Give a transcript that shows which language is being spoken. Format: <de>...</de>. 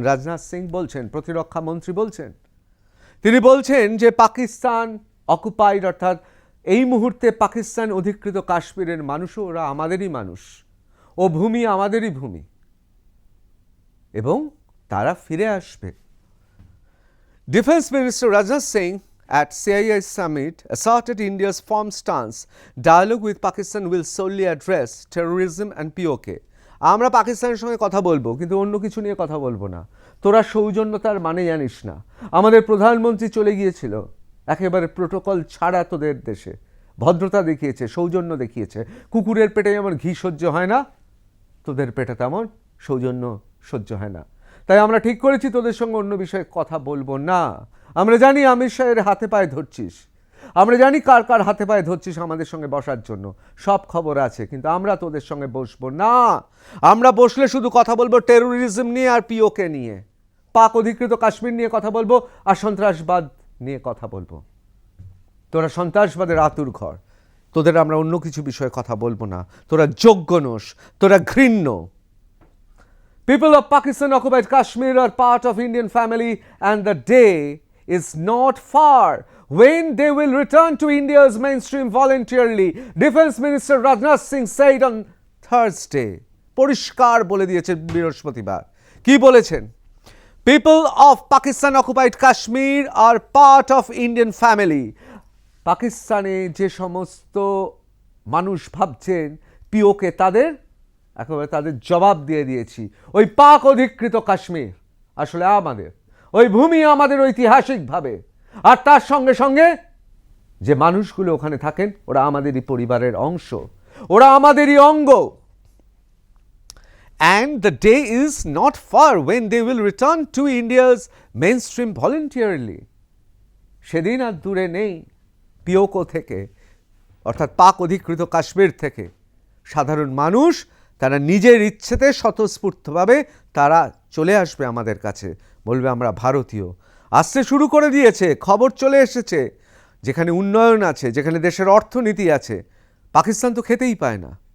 <bn>রাজনাথ সিং বলছেন, প্রতিরক্ষা মন্ত্রী বলছেন। তিনি বলছেন যে পাকিস্তান অকুপাইড অর্থাৎ এই মুহূর্তে পাকিস্তান অধিকৃত কাশ্মীরের মানুষও ওরা আমাদেরই মানুষ, ও ভূমি আমাদেরই ভূমি, এবং তারা ফিরে আসবে।</bn> <en>Defence minister Rajnath Singh at CII summit asserted India's firm stance dialogue with Pakistan will solely address terrorism and POK.</en> <bn>আমরা পাকিস্তানের সঙ্গে কথা বলবো, কিন্তু অন্য কিছু নিয়ে কথা বলবো না। তোরা সৌজন্যতার মানে জানিস না। আমাদের প্রধানমন্ত্রী চলে গিয়েছিল একেবারে প্রোটোকল ছাড়া তোদের দেশে, ভদ্রতা দেখিয়েছে, সৌজন্য দেখিয়েছে। কুকুরের পেটে যেমন ঘি সহ্য হয় না, তোদের পেটে তেমন সৌজন্য সহ্য হয় না। তাই আমরা ঠিক করেছি তোদের সঙ্গে অন্য বিষয়ে কথা বলবো না। আমরা জানি আমির শাহের হাতে পায়ে ধরছিস, আমরা জানি কার কার হাতে পায়ে ধরছিস আমাদের সঙ্গে বসার জন্য, সব খবর আছে, কিন্তু আমরা তোদের সঙ্গে বসবো না। আমরা বসলে শুধু কথা বলবো টেরোরিজম নিয়ে আর পিওকে নিয়ে, পাক অধিকৃত কাশ্মীর নিয়ে কথা বলবো আর সন্ত্রাসবাদ নিয়ে কথা বলবো। তোরা সন্ত্রাসবাদের আতুর ঘর, তোদের আমরা অন্য কিছু বিষয়ে কথা বলবো না। তোরা যোগ্য নোস, তোরা ঘৃণ্য।</bn> <en>People of Pakistan occupied Kashmir are part of Indian family, and the day is not far when they will return to India's mainstream voluntarily, Defense Minister Rajnath Singh said on Thursday.</en> <bn>পরিষ্কার বলে দিয়েছেন বৃহস্পতিবার। কি বলেছেন?</bn> <en>People of Pakistan occupied Kashmir are part of Indian family.</en> <bn>পাকিস্তানে যে সমস্ত মানুষ ভাবছেন পিওকে একেবারে তাদের জবাব দিয়ে দিয়েছি। ওই পাক অধিকৃত কাশ্মীর আসলে আমাদের, ওই ভূমি আমাদের ঐতিহাসিকভাবে, আর তার সঙ্গে সঙ্গে যে মানুষগুলো ওখানে থাকেন ওরা আমাদেরই পরিবারের অংশ, ওরা আমাদেরই অঙ্গ।</bn> <en>And the day is not far when they will return to India's mainstream voluntarily.</en> <bn>সেদিন আর দূরে নেই পিওকো থেকে, অর্থাৎ পাক অধিকৃত কাশ্মীর থেকে সাধারণ মানুষ তারা নিজের ইচ্ছেতে স্বতঃস্ফূর্তভাবে তারা চলে আসবে আমাদের কাছে, বলবে আমরা ভারতীয়। আসতে শুরু করে দিয়েছে, খবর চলে এসেছে। যেখানে উন্নয়ন আছে, যেখানে দেশের অর্থনীতি আছে, পাকিস্তান তো খেতেই পায় না।</bn>